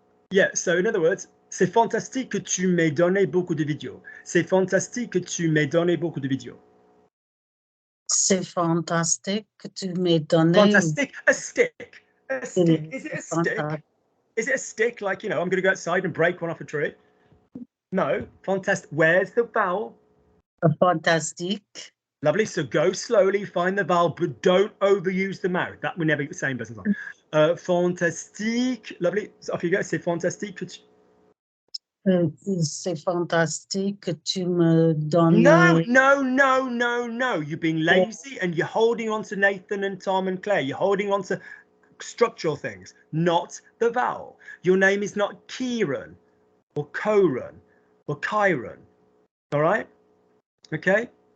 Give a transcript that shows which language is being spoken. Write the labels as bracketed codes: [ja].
[en] Yeah, so in other words, [fr] c'est fantastique que tu m'aies donné beaucoup de vidéos. C'est fantastique que tu m'aies donné beaucoup de vidéos. C'est fantastique que tu m'aies donné. [en] Fantastic. A stick. A stick. Is it a stick? Is it a stick like, you know, I'm going to go outside and break one off a tree? No. Fantastic. Where's the vowel? [fr] Fantastique. [en] Lovely. So go slowly, find the vowel, but don't overuse the mouth. That will never get the same business on. Fantastique. Lovely. So off you go. [fr] C'est fantastique que tu... C'est fantastique que tu me donnes. [en] No. You're being lazy and you're holding on to Nathan and Tom and Claire. You're holding on to structural things, not the vowel. Your name is not Kieran or Koran or Kyron. All right? Okay?